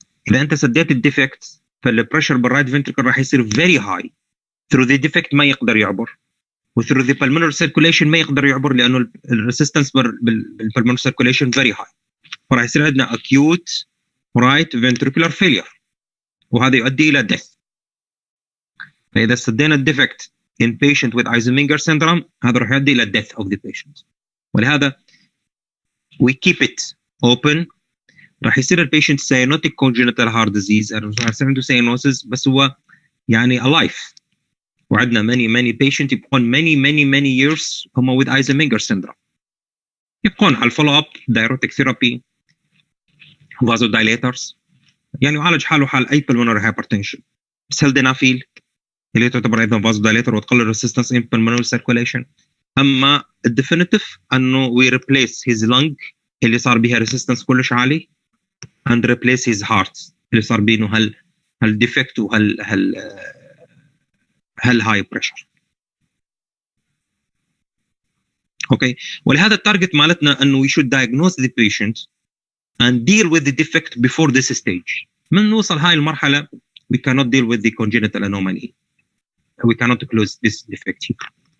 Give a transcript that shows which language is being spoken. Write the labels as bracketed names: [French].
[Arabic] اذا انت سديت الديفكت فالبريشر بالرايت فنتريكل راح يصير فيري هاي [English] through the defect [Arabic] ما يقدر يعبر و [English] through the pulmonary circulation [Arabic] ما يقدر يعبر لانه الريزيستنس بالpulmonary circulation فيري هاي فراح يصير عندنا acute right ventricular failure وهذا يؤدي الى death. فاذا سدينا الديفكت [English] in patient with Eisenmenger syndrome [Arabic] هذا راح يؤدي الى death of the patient. ولهذا [English] we keep it open [Arabic] راح يصير البيشنت سيانوتيك كونجنتال هارت ديزيز، راح يصير عنده سيانوسيس بس هو يعني alive. وعندنا many patient يبقون many years هم with Eisenmenger syndrome، يبقون على الفولو اب diuretic therapy vasodilators، يعني يعالج حاله حال اي pulmonary hypertension. سلدنافيل اللي تعتبر ايضا vasodilator وتقلل resistance in pulmonary circulation. اما الديفينيتيف انه [English] we replace his lung [Arabic] اللي صار بها resistance كلش عالي [English] and replace his heart [Arabic] اللي صار بينه هل defect هل high pressure. اوكي، ولهذا التارجت مالتنا انه [English] we should diagnose the patient and deal with the defect before this stage. [Arabic] من نوصل هاي المرحله [English] we cannot deal with the congenital anomaly, we cannot close this defect here.